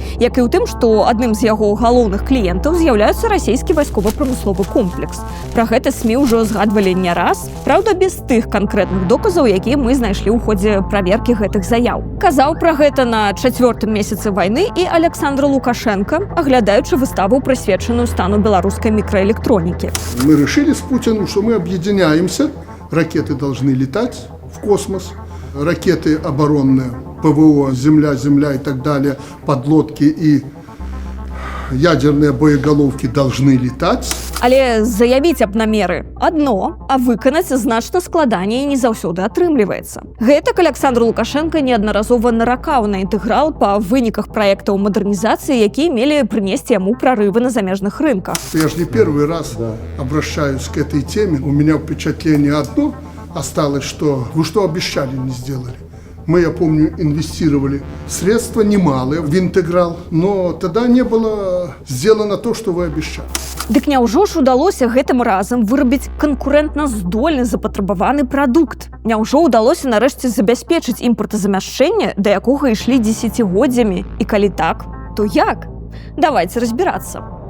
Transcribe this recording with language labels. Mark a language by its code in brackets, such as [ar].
[be] Як і ў тым, што адным з яго галоўных кліентаў з'яўляецца расійскі вайскова-прамысловы комплекс. Пра гэта СМІ ўжо згадвалі не раз, праўда, без тых канкрэтных доказаў, якія мы знайшлі ў ходзе праверкі гэтых заяў. Казаў пра гэта на 4-м месяцы вайны і Александр Лукашенко, аглядаючы выставу, прысвечаную стану [ru] белорусской микроэлектроники. Мы решили с Путиным, что мы объединяемся, ракеты должны летать в космос, ракеты оборонные, ПВО, земля и так далее, подлодки и ядерные боеголовки должны летать. [be] Але заявіць аб намеры адно, а выканаць значна складаней не заўсёды атрымліваецца. Гэтак Александр Лукашенко неаднаразова наракаў на інтэграл па выніках праектаў мадэрнізацыі, якія мелі прынесці яму прорывы на замежных рынках. [ru] Я же не первый раз обращаюсь к этой теме. У меня впечатление одно осталось, что вы что обещали, не сделали. Мы, я помню, инвестировали средства немалые в интеграл, но тогда не было сделано то, что вы обещали. [be] Дык няўжо ж удалося гэтым разам вырабіць канкурэнтна здольны запатрабаваны прадукт? Няўжо ўдалося нарэшце забяспечыць імпартазамяшчэнне, да якога ішлі дзесяцігоддзямі? І калі так, то як? Давайце разбірацца.